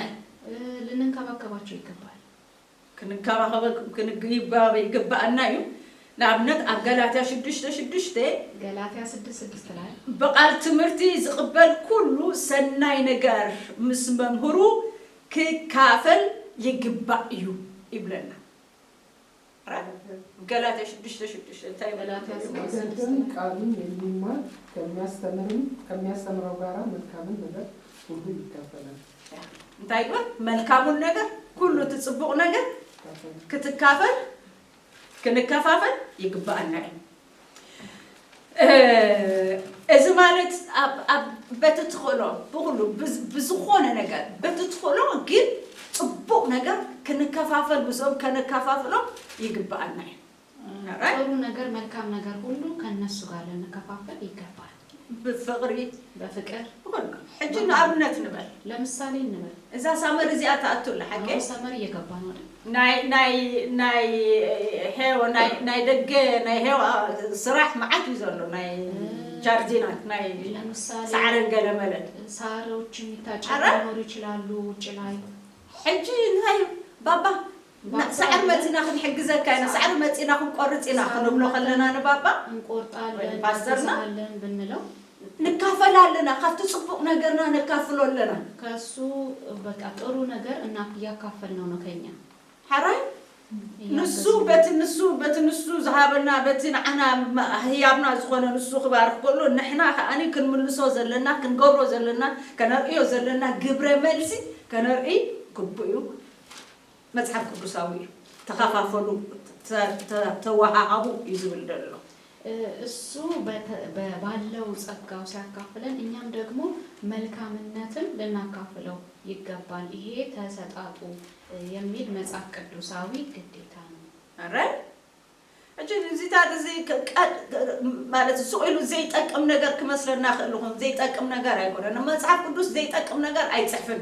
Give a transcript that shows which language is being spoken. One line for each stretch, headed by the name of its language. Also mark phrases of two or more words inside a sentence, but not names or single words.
Amharic: ልንንከባከባቸው ይገባል
Tigrinya: ክንከባከብ ይግባአና እዩ ንኣብነት ኣብ ገላትያ 6:6
Amharic: ገላትያ 6:6 ላይ
Tigrinya: በቃል ትምህርቲ ዝቕበል ኩሉ ሰናይ ነገር ምስ መምህሩ ክካፈል ይግባእ እዩ ይብለና ገላትያ 6:6 እንታይ ገላትያ 6:6
Amharic: ቃሉን የሚማር ከሚያስተምረው ጋራ መልካምን ነገር ሁሉ ይካፈላል
Tigrinya: እንታይ ይባል መልካሙን ነገር ሁሉ ትጽብቕ ነገር ክትካፈል ክንከፋፈል ይግባአና እዚ ማለት ኣብ በትትኽእሎ ብኩሉ ብዝኾነ ነገር በትትኽእሎ ግን ጽቡቕ ነገር ክንከፋፈል ብሰብ ከነከፋፍሎ ይግባአና
Amharic: ጥሩ ነገር መልካም ነገር ሁሉ ከነሱ ጋር ልንከፋፈል ይገባል በፍቅር
Tigrinya: ሕጂ ንኣብነት ንበል
Amharic: ለምሳሌ እንበል
Tigrinya: እዛ ሳመር እዚኣ ተኣቱላ ሓቂ
Amharic: ሳመር እየገባ ነው
Tigrinya: ናይ ደገ ናይ ሄዋ ስራሕ መዓት እዩ ዘሎ ናይ ጃርዲናት ናይ ሳዕርን ገለመለን
Amharic: ሳሮች የሚታጨዱ ይችላሉ ውጭ ላይ
Tigrinya: ሕጂ ናይ ባባ ሳዕር መፂና ክንሕግዘካ ኢና ሳዕር መፂና ክንቆርፅ ኢና ክንብሎ ከለና ንባባ
Amharic: እንቆርጣለን ፓስተርና ብንለው
Tigrinya: ንካፈላለና ካብቲ ጽቡቕ ነገርና ንካፍሎ ኣለና
Amharic: ከሱ በቃ ጥሩ ነገር እና ያካፈልነው ነው ከኛ
Tigrinya: ሓራይ ንሱ በትንሱ ዝሃበና በትንዓና ህያብና ዝኾነ ንሱ ክባርክ ከሎ ንሕና ከኣኒ ክንምልሶ ዘለና ክንገብሮ ዘለና ከነርእዮ ዘለና ግብረ መልሲ ከነርኢ ግቡእ እዩ መጽሐፍ ቅዱሳዊ ተኻፋፈሉ ተዋሃሃቡ ይዝብል ደሎ
Amharic: እሱ ባለው ጸጋው ሲያካፍለን እኛም ደግሞ መልካምነትን ልናካፍለው ይገባል ይሄ ተሰጣጡ የሚል መጽሐፍ ቅዱሳዊ ግዴታ ነው አረ እዚህ ታዲያ ማለት
Tigrinya: ሱኢሉ ዘይጠቅም ነገር ከመስለና ከልኹም ዘይጠቅም ነገር አይቆረን መጽሐፍ ቅዱስ ዘይጠቅም ነገር አይጽፍም